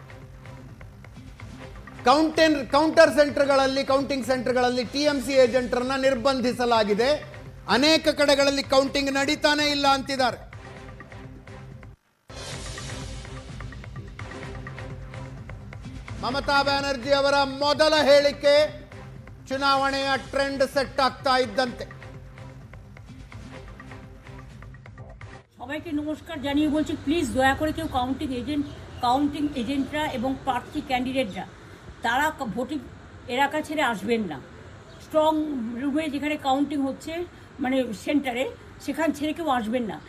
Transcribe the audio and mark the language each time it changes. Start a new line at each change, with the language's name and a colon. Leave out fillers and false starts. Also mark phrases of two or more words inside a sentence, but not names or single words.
Kannada: ಕೌಂಟಿಂಗ್ ಸೆಂಟರ್ಗಳಲ್ಲಿ ಟಿಎಂಸಿ ಏಜೆಂಟರನ್ನ ನಿರ್ಬಂಧಿಸಲಾಗಿದೆ, ಅನೇಕ ಕಡೆಗಳಲ್ಲಿ ಕೌಂಟಿಂಗ್ ನಡೀತಾನೆ ಇಲ್ಲ ಅಂತಿದ್ದಾರೆ. ಮಮತಾ ಬ್ಯಾನರ್ಜಿ ಅವರ ಮೊದಲ ಹೇಳಿಕೆ ಚುನಾವಣೆಯ
English: trend set
Kannada: ಆಗ್ತಾ ಇದ್ದಂತೆ
Bangla: সবাইকে নমস্কার জানিয়ে বলছি, প্লিজ দয়া করে কেউ কাউন্টিং এজেন্টরা এবং প্রার্থী ক্যান্ডিডেটরা তারা ভোটিং এলাকা ছেড়ে আসবেন না। স্ট্রং রুমে যেখানে কাউন্টিং হচ্ছে মানে সেন্টারে, সেখান ছেড়ে কেউ আসবেন না।